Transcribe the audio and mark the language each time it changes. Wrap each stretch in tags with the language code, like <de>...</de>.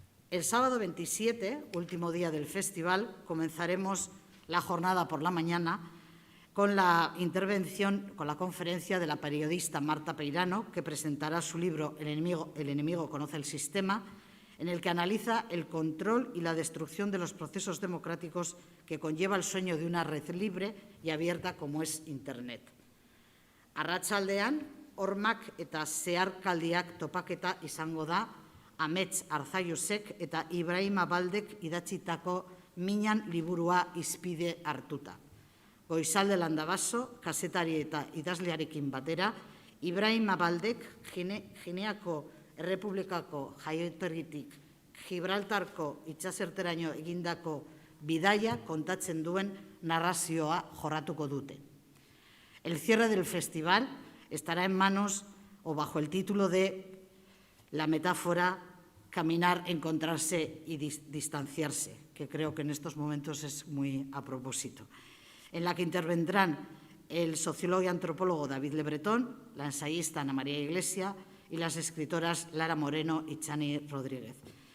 <es>El sábado 27, último día del festival, comenzaremos la jornada por la mañana con la intervención, con la conferencia de la periodista Marta Peirano, que presentará su libro El enemigo conoce el sistema, en el que analiza el control y la destrucción de los procesos democráticos que conlleva el sueño de una red libre y abierta como es Internet.</es> <eu>Arratsaldean, hormak eta zeharkaldiak topaketa izango da Amets Arzaiusek eta Ibrahim Abaldek idatzitako Minan liburua izpide hartuta. Goizalde Landabaso, kazetari eta idazlearekin batera, Ibrahim Abaldek Gineako Errepublikako jaioterritik Gibraltarko itsaserteraino egindako bidaia kontatzen duen narrazioa jorratuko dute.</eu> <es>El cierre del festival estará en manos o bajo el título de la metáfora caminar, encontrarse y distanciarse, que creo que en estos momentos es muy a propósito, en la que intervendrán el sociólogo y antropólogo David Le Breton, la ensayista Ana María Iglesia y las escritoras Lara Moreno y Chani Rodríguez.</es>